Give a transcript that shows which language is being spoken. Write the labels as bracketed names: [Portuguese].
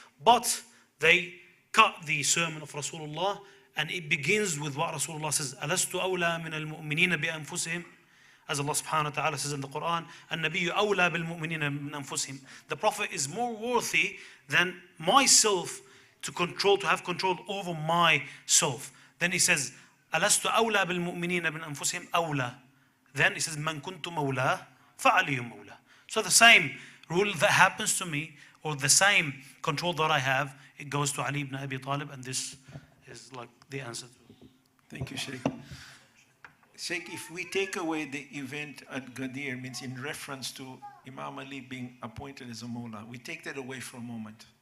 [English] But they cut the sermon of Rasulullah, and it begins with what Rasulullah says, [Arabic] أَلَسْتُ أَوْلَى مِنَ الْمُؤْمِنِينَ بِأَنفُسِهِمْ. [English] As Allah subhanahu wa ta'ala says in the Quran, [Arabic] النَّبِيُّ أَوْلَى بِالْمُؤْمِنِينَ مِنْ أَنفُسِهِمْ. [English] The Prophet is more worthy than myself to have control over myself. Then he says, [Arabic] أَلَسْتُ أَوْلَى بِالْمُؤْمِنِينَ مِنْ أَنفُسِهِمْ أَوْلَى. [English] Then he says, [Arabic] مَنْ كُنْتُ مَوْلَى فَعَلِيُّ مَوْلَى. [English] So the same rule that happens to me, or the same control that I have, it goes to Ali ibn Abi Talib, and this is like the answer to it. Thank you, Sheikh. Sheikh, if we take away the event at Ghadeer, means in reference to Imam Ali being appointed as a mullah, we take that away for a moment.